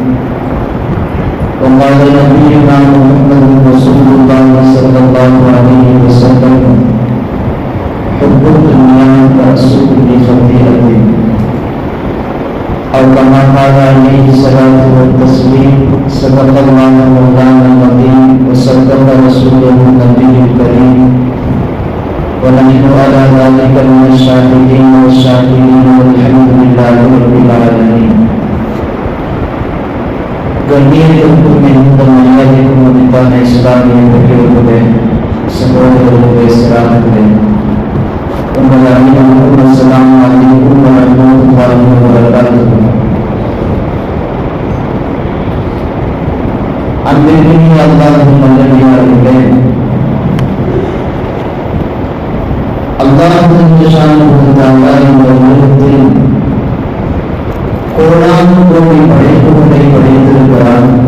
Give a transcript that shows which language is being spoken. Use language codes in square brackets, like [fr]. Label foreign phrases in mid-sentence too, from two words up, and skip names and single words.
[ar] وقال نبينا محمد رسول الله صلى الله عليه وسلم حب الدنيا كأسد بخطيئته أو كما قال عليه الصلاة والتسليم صدق الله مولانا العظيم وصدق رسوله النبي الكريم ونحن على ذلك من الشاهدين والشاكرين والحمد لله رب العالمين. [ta] கண்ணியத்திற்கும் மிகுந்த மரியாதைக்கும் உரித்தான இஸ்லாமிய பெற்றோர்களே, சகோதரர்களே, சிறார்களே, உங்கள் அனைவருக்கும் [ar] السلام عليكم ورحمة الله وبركاته. [ta] அன்பிற்குரிய அல்லாஹ்வின் நல்லடியார்களே, [ar] الله جل شأنه تعالى [ta] இந்த உலகத்தில் கோடானு கோடி படைப்புகளை படைத்திருக்கிறார்.